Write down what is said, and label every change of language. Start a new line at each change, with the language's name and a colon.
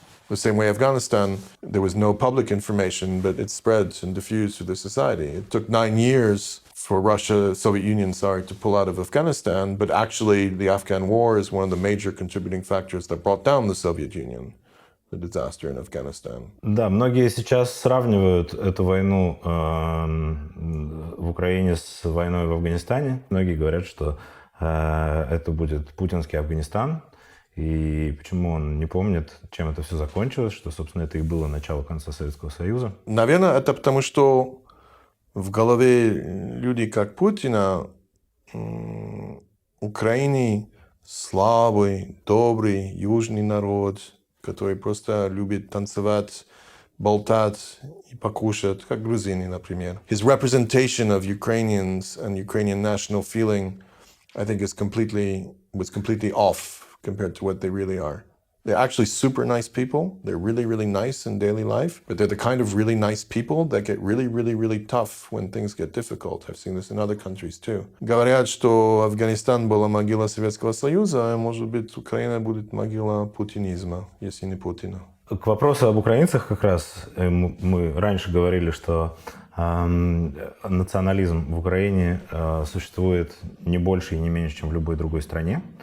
English: The same way Afghanistan, there was no public information, but it spread and diffused through the society. It took 9 years for Soviet Union, to pull out of Afghanistan, but actually the Afghan war is one of the major contributing factors that brought down the Soviet Union, the disaster in Afghanistan.
Russian: Да, многие сейчас сравнивают эту войну в Украине с войной в Афганистане. Многие говорят, что это будет путинский Афганистан. И почему он не помнит, чем это все закончилось, что, собственно, это и было начало конца Советского Союза? Наверное, это потому, что в голове людей, как Путина, Украине слабый, добрый, южный народ, который просто любит танцевать, болтать и покушать, как грузины, например.
English: His representation of Ukrainians and Ukrainian national feeling, I think, was completely off compared to what they really are. They're actually super nice people. They're really, really nice in daily life, but they're the kind of really nice people that get really, really, really tough when things get difficult. I've seen this in other countries too.
Russian: Говорят, что Афганистан была могила Советского Союза, а может быть, Украина будет могила путинизма, если не Путина. К вопросу об украинцах как раз мы раньше говорили, что национализм в Украине существует не больше и не меньше, чем в любой другой стране.